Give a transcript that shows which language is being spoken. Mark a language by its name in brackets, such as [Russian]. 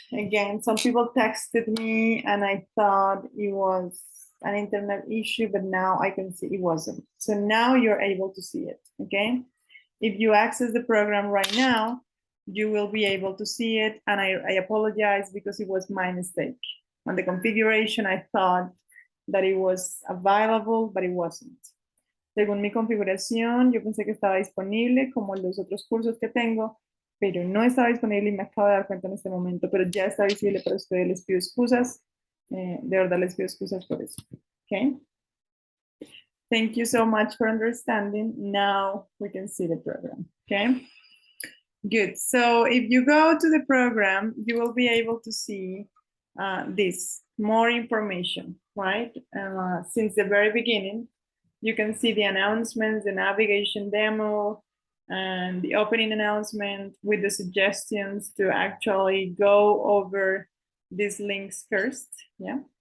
[English] Again, some people texted me and I thought it was an internet issue, but now I can see it wasn't. So now you're able to see it. Okay. If you access the program right now, you will be able to see it. And I apologize because it was my mistake. On the configuration, I thought that it was available, but it wasn't. [Spanish] Según mi configuración, yo pensé que estaba disponible como los otros cursos que tengo, pero no estaba disponible y me acabo de dar cuenta en este momento, pero ya está visible para ustedes. Les pido excusas. De verdad les pido excusas por eso. [English] Okay. Thank you so much for understanding. Now we can see the program. Okay. Good. So if you go to the program, you will be able to see this, more information, right? Since the very beginning, you can see the announcements, the navigation demo, and the opening announcement with the suggestions to actually go over these links first, yeah?